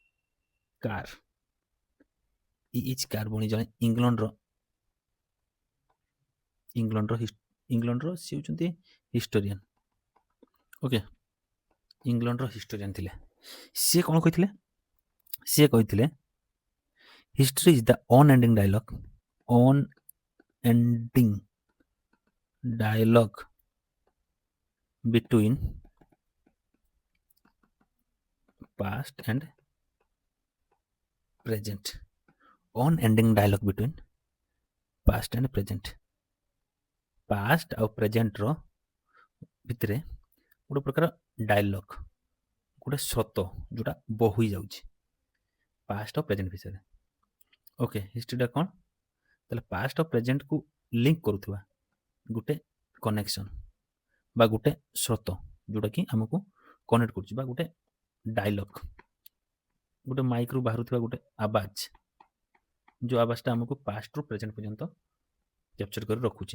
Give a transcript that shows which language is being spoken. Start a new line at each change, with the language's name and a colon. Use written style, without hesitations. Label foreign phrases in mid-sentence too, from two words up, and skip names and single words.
Odia: କାର ଭଉଣୀ ଜଣେ ଇଂଲଣ୍ଡର ସିଏ ହେଉଛନ୍ତି ହିଷ୍ଟୋରିଆନ। ଓକେ, ଇଂଲଣ୍ଡର ହିଷ୍ଟୋରିଆନ ଥିଲେ। ସିଏ କ'ଣ କହିଥିଲେ? ସିଏ କହିଥିଲେ
English: history is the unending dialogue between past and present, unending dialogue between past and present।
Odia: past ଆଉ present ର ଭିତରେ ଗୋଟେ ପ୍ରକାର ଡାୟଲଗ, ଗୋଟେ ସ୍ରୋତ ଯୋଉଟା ବୋହି ଯାଉଛି past ଆଉ present ବିଷୟରେ। ଓକେ, ହିଷ୍ଟ୍ରିଟା କ'ଣ? ତାହେଲେ past ଆଉ presentକୁ ଲିଙ୍କ କରୁଥିବା ଗୋଟେ କନେକ୍ସନ ବା ଗୋଟେ ସ୍ରୋତ ଯୋଉଟାକି ଆମକୁ କନେକ୍ଟ କରୁଛି, ବା ଗୋଟେ ଡାଇଲଗ, ଗୋଟେ ମାଇକ୍ରୁ ବାହାରୁଥିବା ଗୋଟେ ଆବାଜ, ଯେଉଁ ଆବାଜଟା ଆମକୁ ପାଷ୍ଟରୁ ପ୍ରେଜେଣ୍ଟ ପର୍ଯ୍ୟନ୍ତ କ୍ୟାପଚର କରି ରଖୁଛି।